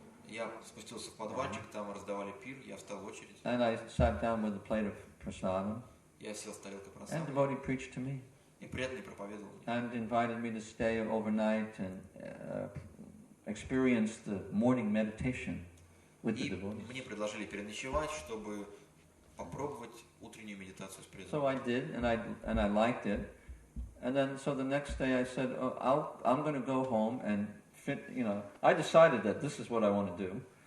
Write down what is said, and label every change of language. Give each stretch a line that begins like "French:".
Russian: Я спустился в подвальчик, там раздавали пир, я встал в очередь.
English: And I sat down with a plate of prasadam.
Russian: Я сел с тарелкой
English: And the devotee preached to me.
Russian: И преданный проповедовал мне.
English: And invited me to stay overnight and experience the morning meditation with the
Russian: И
English: devotees.
Russian: мне предложили переночевать, чтобы попробовать утреннюю медитацию с
English: So I
Russian: преданными.
English: did, and I liked it. And then, so the next day I said, I'm going to go home and I decided that this is what I want to do.